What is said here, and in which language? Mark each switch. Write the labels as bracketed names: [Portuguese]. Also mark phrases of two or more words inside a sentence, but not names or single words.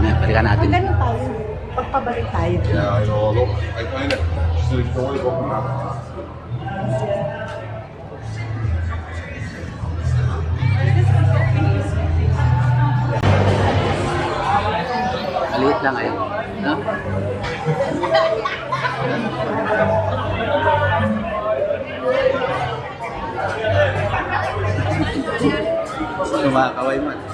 [Filipino] Tingnan natin. Ganun tayo. Pagpabalik tayo. [Dutch] Ja, joh, loop. Ik weet het. Dus ik doe het op een [Filipino] Maliit lang ayun. No? Kumakaway man.